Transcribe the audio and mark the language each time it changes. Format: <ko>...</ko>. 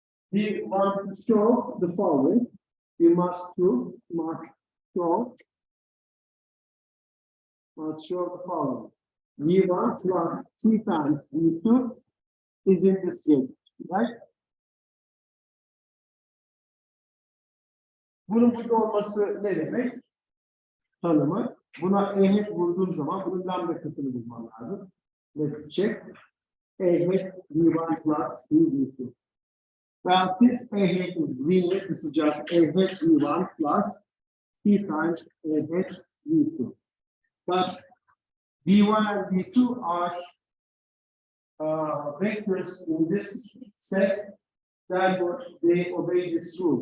<en>We want to show the following. We must show the following. V1 plus C times V2 is in this figure, right?</en> <tr>Bunun burada olması ne demek? Tanımı. Buna E hat vurduğum zaman bunun lambda katını bulmam lazım.</tr> <en>Let's check. E hat V1 plus C V2. Well, since A hat is linear, this is just A hat V1 plus C times A hat V2. But V1 and V2 are vectors in this set, therefore they obey this rule.</en>